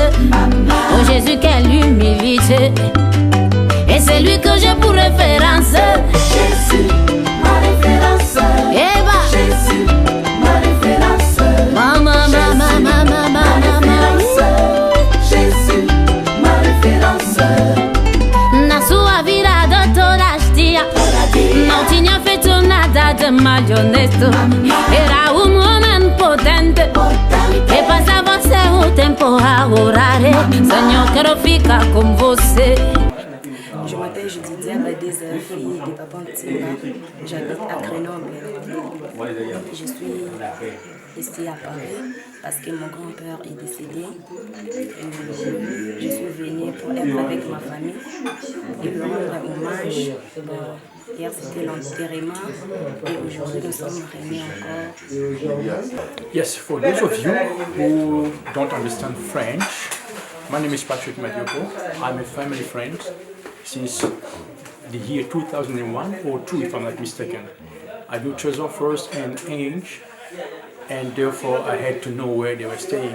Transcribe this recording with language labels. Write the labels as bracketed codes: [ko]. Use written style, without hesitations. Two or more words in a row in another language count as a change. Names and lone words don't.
[fr] Oh Jésus, quelle humilité! Et c'est lui que j'ai pour référence. Jésus, ma référence. Eva, Jésus, ma référence. Maman, maman, maman, maman. Jésus, ma référence. Nasua virada toda stia. [pt] Não tinha feito nada de mal e honesto. Era homem potente. E passava seu tempo a orar. Senhor, quero ficar com você. [fr] Je m'appelle Judidia Badez, fille de Papa Ntimba. J'habite à Grenoble. Je suis ici à Paris parce que mon grand-père est décédé. Je suis venue pour être avec ma famille et lui rendre hommage. Hier c'était l'enterrement et aujourd'hui nous sommes réunis encore. [en] Yes, for those of you who don't understand French, my name is Patrick Madioko. I'm a family friend since the year 2001 or 2 if I'm not mistaken. I do Trésor first and Ange, and therefore I had to know where they were staying.